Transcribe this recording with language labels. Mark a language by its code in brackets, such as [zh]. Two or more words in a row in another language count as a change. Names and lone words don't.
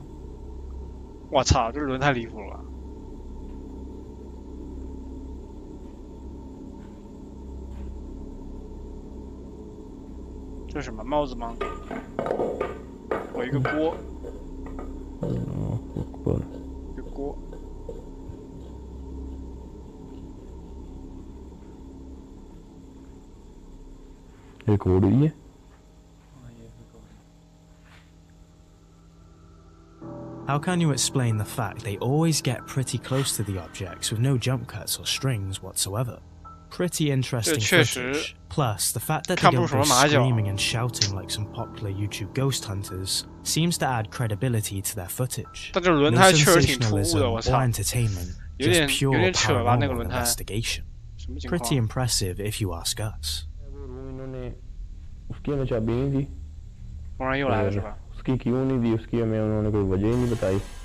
[zh] 我操，这轮太离谱了。这是什么帽子吗？我一个锅，一个锅。 [hi] रिकॉर्ड हुई है। [en] How can you explain the fact they always get pretty close to the objects with no jump cuts or strings whatsoever? Pretty interesting footage. Plus, the fact that they don't go screaming and shouting like some popular YouTube ghost hunters seems to add credibility to their footage. No sensationalism or entertainment, just pure paranormal investigation. Pretty impressive if you ask us. [hi] उसकी हमें चाबी नहीं दी, उसकी क्यों नहीं दी, उसकी हमें उन्होंने कोई वजह ही नहीं बताई।